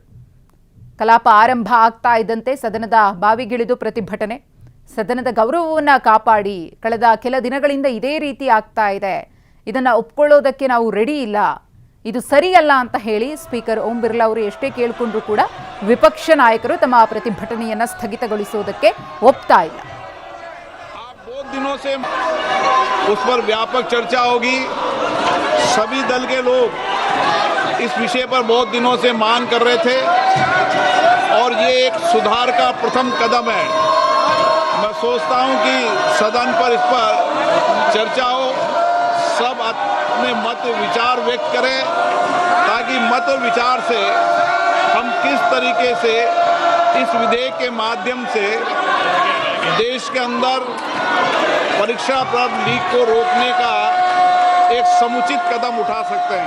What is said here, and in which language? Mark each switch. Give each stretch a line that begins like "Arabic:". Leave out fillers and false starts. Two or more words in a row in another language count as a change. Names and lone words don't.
Kannada: ಕಲಾಪ ಆರಂಭ ಆಗ್ತಾ ಇದ್ದಂತೆ ಸದನದ ಬಾವಿಗಿಳಿದು ಪ್ರತಿಭಟನೆ, ಸದನದ ಗೌರವವನ್ನು ಕಾಪಾಡಿ, ಕಳೆದ ಕೆಲ ದಿನಗಳಿಂದ ಇದೇ ರೀತಿ ಆಗ್ತಾ ಇದೆ, ಇದನ್ನು ಒಪ್ಕೊಳ್ಳೋದಕ್ಕೆ ನಾವು ರೆಡಿ ಇಲ್ಲ, ಇದು ಸರಿಯಲ್ಲ ಅಂತ ಹೇಳಿ ಸ್ಪೀಕರ್ ಓಂ ಬಿರ್ಲಾ ಅವರು ಎಷ್ಟೇ ಕೇಳಿಕೊಂಡ್ರೂ ಕೂಡ ವಿಪಕ್ಷ ನಾಯಕರು ತಮ್ಮ ಪ್ರತಿಭಟನೆಯನ್ನು ಸ್ಥಗಿತಗೊಳಿಸೋದಕ್ಕೆ ಒಪ್ತಾ ಇಲ್ಲ.
Hindi: बहुत दिनों से उस पर व्यापक चर्चा होगी. सभी दल के लोग इस विषय पर बहुत दिनों से मांग कर रहे थे और ये एक सुधार का प्रथम कदम है. मैं सोचता हूं कि सदन पर इस पर चर्चा हो, सब अपने मत विचार व्यक्त करें ताकि मत और विचार से हम किस तरीके से इस विधेयक के माध्यम से देश के अंदर परीक्षा प्राप्त लीक को रोकने का एक समुचित कदम उठा सकते हैं.